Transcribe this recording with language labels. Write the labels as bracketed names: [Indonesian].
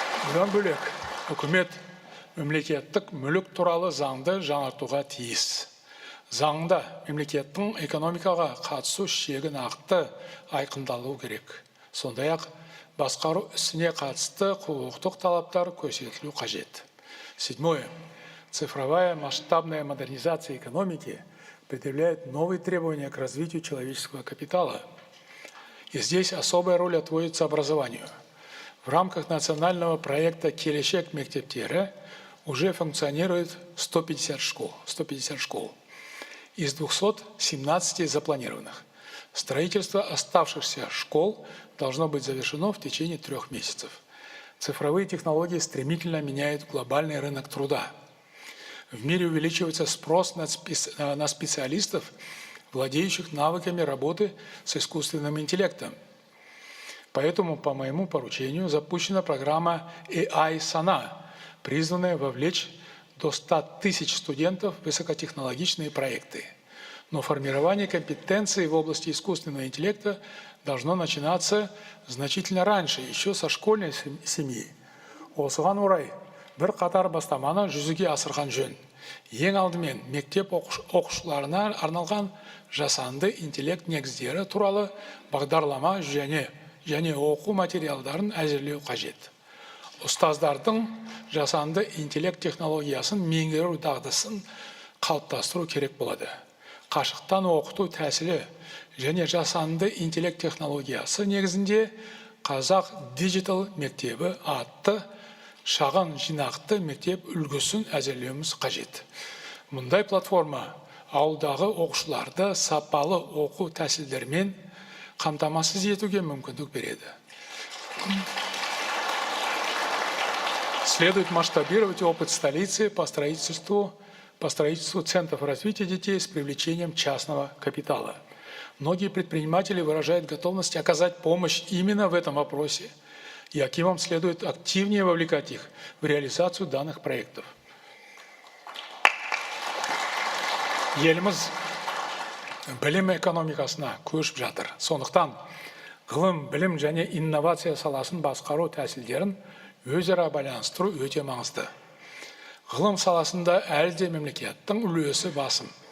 [Kazakh] Бұдан бөлек, үкімет мемлекеттік мүлік туралы заңды жаңартуға тиіс. Заңда мемлекеттің экономикаға қатысу шегі нақты айқындалу керек. Сондай-ақ басқару ісіне қатысты құқықтық талаптар көрсетілу қажет. [Russian] Седьмое. Цифровая масштабная модернизация экономики предъявляет новые требования к развитию человеческого капитала. И здесь особая роль отводится образованию. В рамках национального проекта «Келешек мектептері» уже функционирует 150 школ. Из 217 запланированных. Строительство оставшихся школ должно быть завершено в течение 3 месяцев. Цифровые технологии стремительно меняют глобальный рынок труда. В мире увеличивается спрос на специалистов, владеющих навыками работы с искусственным интеллектом. Поэтому по моему поручению запущена программа AI Sana, призванная вовлечь до 100 тысяч студентов в высокотехнологичные проекты. Но формирование компетенций в области искусственного интеллекта должно начинаться значительно раньше, еще со школьной семьи. [Kazakh] Осыған орай бір қатар бастаманы жүзеге асырған жөн. Ең алдымен мектеп оқушыларына арналған жасанды интеллект негіздері туралы бағдарлама және оқу материалдарын әзірлеу қажет. Ұстаздардың жасанды интеллект технологиясын меңгеру дағдысын қалыптастыру керек болады. Қашықтан оқыту тәсілі және жасанды интеллект технологиясы негізінде Қазақ Digital мектебі атты шағын жинақты мектеп үлгісін әзірлеуіміз қажет. Мұндай платформа ауылдағы оқушыларды сапалы оқу тәсілдермен қамтамасыз етуге мүмкіндік береді. [Russian] Следует масштабировать опыт столицы по строительству центров развития детей с привлечением частного капитала. Многие предприниматели выражают готовность оказать помощь именно в этом вопросе, и акимам следует активнее вовлекать их в реализацию данных проектов. [Kazakh] Еліміз білім экономикасына көшіп жатыр. Сондықтан ғылым, білім және инновация саласын басқару тәсілдерін өзара байланыстыру өте маңызды. Ғылым саласында әлде мемлекеттің үлесі басым.